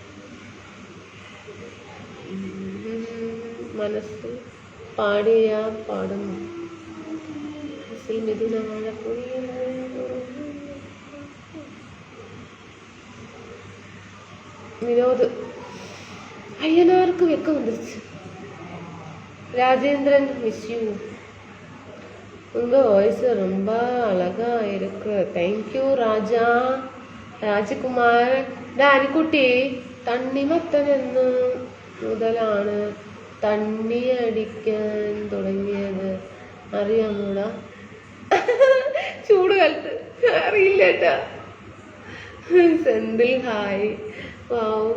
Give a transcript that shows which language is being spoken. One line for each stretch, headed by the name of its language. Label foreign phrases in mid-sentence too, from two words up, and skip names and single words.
Malayalam: മനസ്സ് പാടിയ പാടുന്നു.
Tamil: வினோத் அய்யனார்க்கு வெக்கம் வந்துருச்சு. ராஜேந்திரன்
English: miss you.
Tamil: உங்கள் வாய்ஸ் ரொம்ப அழகா இருக்கு. தேங்க்யூ ராஜா. രാജകുമാർ.
Malayalam: ഡാനിക്കുട്ടി, തണ്ണിമത്തൻ എന്ന് മുതലാണ് തണ്ണി അടിക്കാൻ തുടങ്ങിയത്, അറിയാമോടാ? ചൂട് കാലത്ത് അറിയില്ല ഏട്ടാ. സെന്തിൽ ഹായ്. വാവ്.